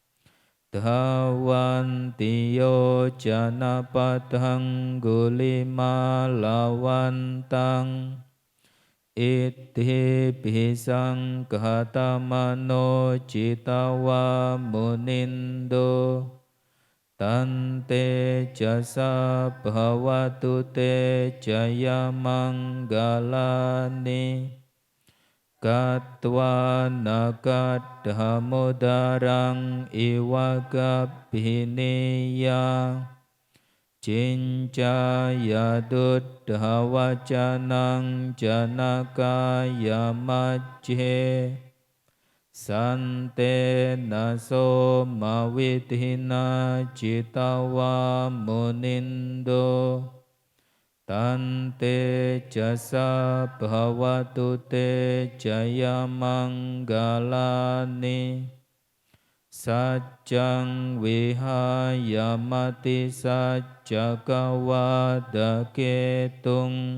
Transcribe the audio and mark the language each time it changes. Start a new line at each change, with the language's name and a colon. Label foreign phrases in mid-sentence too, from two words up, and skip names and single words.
Pali: Dhawantiyo janapadang gulimalawantang. Iddhi bisang katamano citawa munindo. Tante jasa bhawatu te jaya manggalani. Katwa nagadhamodarang iwagabhiniya. Cinca yaduddhawacanang janakaya majhe. Sante naso mawidhina citawa munindo. Tante jasa bhawatu te jaya manggalani. Sajjang vihayamati sajjagawadaketung.